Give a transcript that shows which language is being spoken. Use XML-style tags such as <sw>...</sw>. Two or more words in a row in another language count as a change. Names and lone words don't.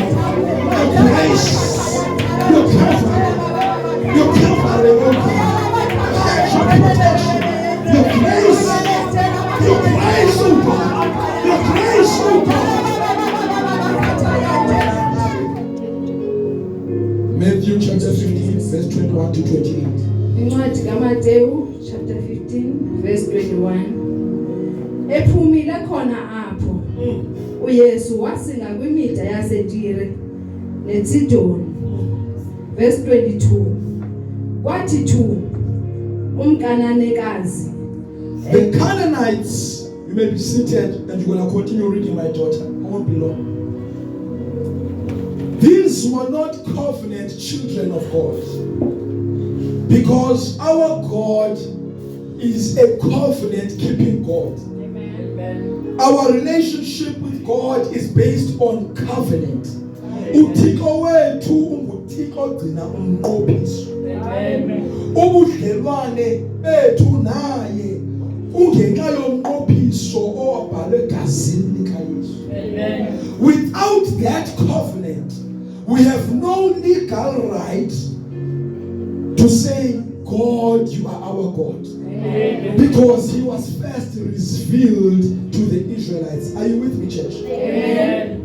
<en>Your grace, your covering, oh God. Your protection, your grace, oh God. Your grace, oh God. Matthew chapter 15, verse 21 to 28.</en> <xh>Incwadi kaMateyu</xh> <en>chapter 15 verse 21.</en> <xh>Ephumile khona apho uYesu wasinga kwimida yaseTire neSidoni.</xh> <en>Verse 22.</en> <xh>Kwathi thu umkananekazi.</xh> <en>The Canaanites, you may be seated and you're going to continue reading, my daughter. I won't be long. These were not covenant children of God, because our God is a covenant keeping God. Amen. Our relationship with God is based on covenant.</en> <xh>uThixo wethu unguThixo ogcina umnqophiso. Ubudlelwane bethu naye ungenxa yomnqophiso owabhalwe egazini likaYesu.</xh> <en>Without that covenant, we have no legal right to say, God, you are our God. Amen. Because he was first revealed to the Israelites. Are you with me, church? Amen.</en>